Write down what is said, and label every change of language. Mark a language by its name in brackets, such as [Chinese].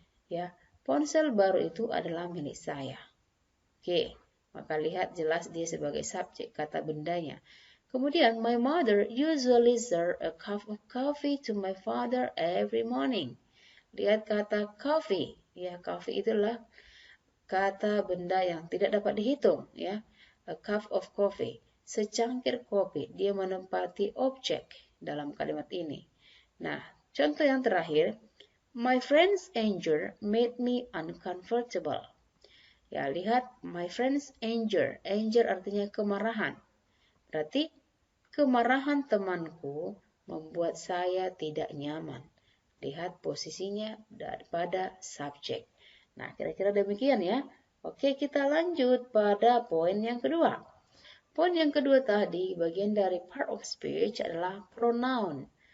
[Indonesian] Ya, ponsel baru itu adalah milik saya. Oke, maka lihat jelas dia sebagai subjek kata bendanya. [English] Kemudian, my mother usually serve a cup of coffee to my father every morning. [Indonesian] Lihat kata coffee. Ya, coffee itulah kata benda yang tidak dapat dihitung. [English] Ya, a cup of coffee. [Indonesian] Secangkir kopi. Dia menempati objek dalam kalimat ini. Nah, contoh yang terakhir. [English] My friend's anger made me uncomfortable. [Indonesian] Ya, lihat [English] my friend's anger. [Indonesian] Anger artinya kemarahan. Berarti kemarahan temanku membuat saya tidak nyaman. Lihat posisinya pada subjek. Nah, kira-kira demikian ya. Oke, kita lanjut pada poin yang kedua. Poin yang kedua tadi, bagian dari part of speech adalah pronoun.